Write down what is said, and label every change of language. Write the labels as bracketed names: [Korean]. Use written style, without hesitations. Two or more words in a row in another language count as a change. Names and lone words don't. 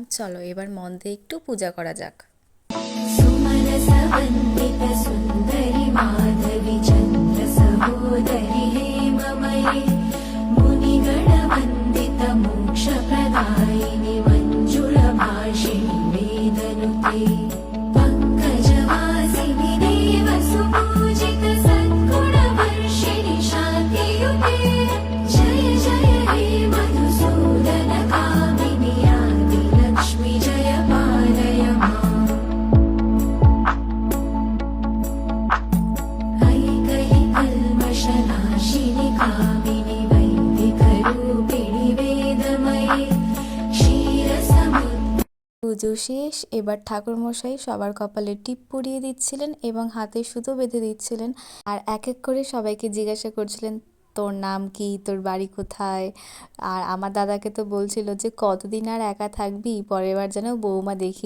[Bangla] চলো এবার মন দিয়ে একটু পূজা করা যাক। [Sanskrit] সুন্দরী মাধবী চন্দ্র সহোদরী হেমময়ী মুনিগণ বন্দিত মোক্ষ প্রদায়িনী মঞ্জুಳ ভাষিণী वेदनुते पंकजवासिनी देव सुपूजित सद्गुण वर्षिणि शान्तियुते जय जय हे मधुसूदन कामिनी आदि लक्ष्मी जय पालय माम् ऐकहि कल्मषनाशिनि कामिनि वैदिकरूपिणि वेदमयी क्षीरसमुद्र। [Bangla] পুজো শেষ। এবার ঠাকুরমশাই সবার কপালে টিপ পরিয়ে দিচ্ছিলেন এবং হাতে সুতো বেঁধে দিচ্ছিলেন। আর এক এক করে সবাইকে জিজ্ঞাসা করছিলেন, তোর নাম কি, তোর বাড়ি কোথায়? আর আমার দাদাকে তো বলছিল যে কতদিন আর একা থাকবি, পরের বার যেন বৌমা দেখি।